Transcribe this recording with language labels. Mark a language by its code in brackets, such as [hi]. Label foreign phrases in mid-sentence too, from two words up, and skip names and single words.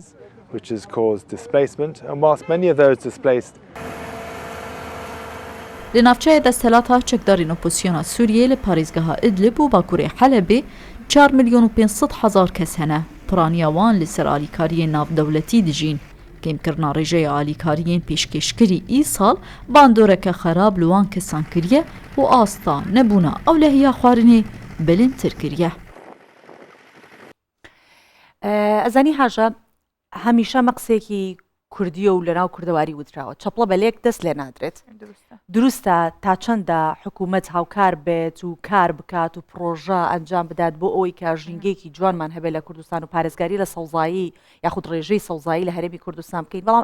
[ku] Li navçeyê desthelata çekdarên opozîsyona Sûriyê li parêzgeha İdlib û bakurê Helebê 4,500,000 kes hene. Piraniya wan li ser alîkariyên navdewletî dijîn. Kêmkirina rêjeya alîkariyên pêşkêşkirî îsal bandoreke xerab li wan kesan kiriye û asta nebûna ewlehiya xwarinê bilindtir kiriye. [ckb] ئەزانی هاژە هەمیشە مەقسێکی کوردیە و لەناو کوردەواری وتراوە چەپڵە بەلێک دەست لێ نادرێت دروستە تا چەندە حکوومەت هاوکار بێت و کار بکات و پرۆژە ئەنجام بدات بۆ ئەوەی کە ژینگەیەکی جوانمان هەبێت لە کوردستان و پارێزگاری لە سەوزایی یاخود ڕێژەی سەوزایی لە هەرێمی کوردستان بکەین بەڵام